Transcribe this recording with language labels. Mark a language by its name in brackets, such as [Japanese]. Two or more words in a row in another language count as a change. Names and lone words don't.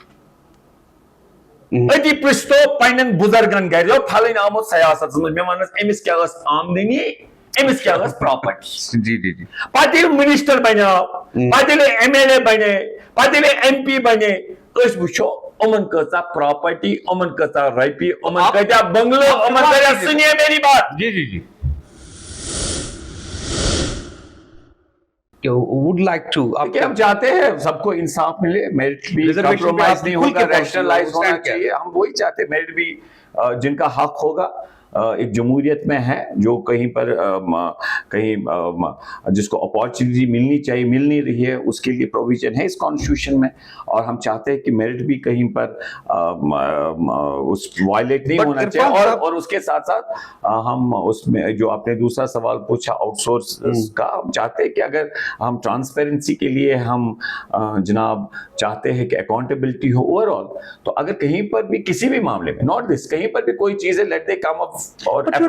[Kashmiri] أتی پرٛژھتو پننٮ۪ن بُزرگن گرِ پھلٲنۍ آمُت سیاستس منٛز مےٚ ونس أمِس کیٛاہ ٲس آمدنی أمِس کیٛاہ ٲس پراپرٹی پتہٕ ییٚلہِ منسٹر بنیو پتہٕ ییٚلہِ ایم ایل اے بنے پتہٕ ییٚلہِ ایم پی بنے أسۍ وٕچھو یِمن کۭژاہ پراپرٹی یِمن کۭژاہ رۄپیہِ یِمن کۭتیاہ بنگلہٕ یِمن کۭتیاہ [Urdu] سُنیے میری بات [English] would like to [Urdu] ہم چاہتے ہیں سب کو انصاف ملے میرٹ بھی کمپرومائز نہیں ہوگا ریشنلائز ہونا چاہیے ہم وہی چاہتے ہیں میرٹ بھی جن کا حق ہوگا ایک جمہوریت میں ہے جو کہیں پر جس کو اپارچونیٹی ملنی چاہیے مل نہیں رہی ہے اس کے لیے پروویژن ہے اس کانسٹیٹیوشن میں اور ہم چاہتے ہیں کہ میرٹ بھی کہیں پر اس وائلیٹ نہیں ہونا چاہیے اور اس کے ساتھ ساتھ ہم اس میں جو آپ نے دوسرا سوال پوچھا آؤٹ سورس کا ہم چاہتے ہیں کہ اگر ہم ٹرانسپیرنسی کے لیے ہم جناب چاہتے ہیں کہ اکاؤنٹیبلٹی ہو اوور آل تو اگر کہیں پر بھی کسی بھی معاملے میں [English] not this [Urdu] کہیں پر بھی کوئی چیز ہے [English] let they come up [Urdu] اور